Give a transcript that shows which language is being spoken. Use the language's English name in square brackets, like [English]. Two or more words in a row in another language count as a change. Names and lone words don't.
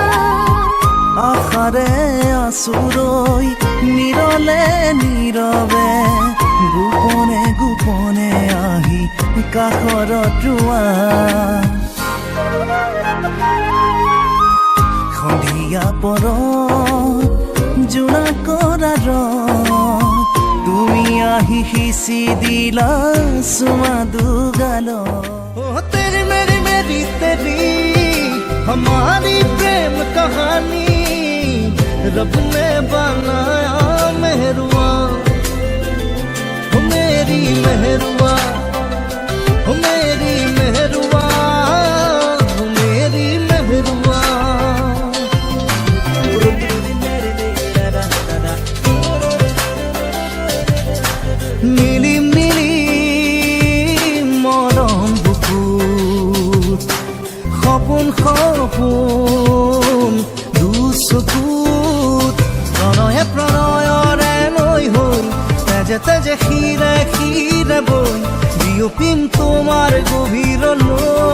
[Assamese] আশাৰে আচুৰৈ নিৰলে নীৰৱে গোপনে গোপনে আহি কাষৰত ৰোৱা সন্ধিয়া পৰত জোনাকৰ ৰদ তুমি আহি সিঁচি দিলা চুমা দুগালত [Hindi] तेरी मेरी तेरी हमारी प्रेम कहानी रब ने बनाया मेहरुआ हो मेरी मेहरुआ हो मेरी मेहरुआ हो मेरी मेहरुआ [Assamese] মিলি মিলি মৰম বুকুত সপোন সপোন দুচকুত প্ৰণয়ে প্ৰণয়ৰে নৈ হৈ তেজে তেজে শিৰে শিৰে বৈ বিয়পিম তোমাৰ গভীৰলৈ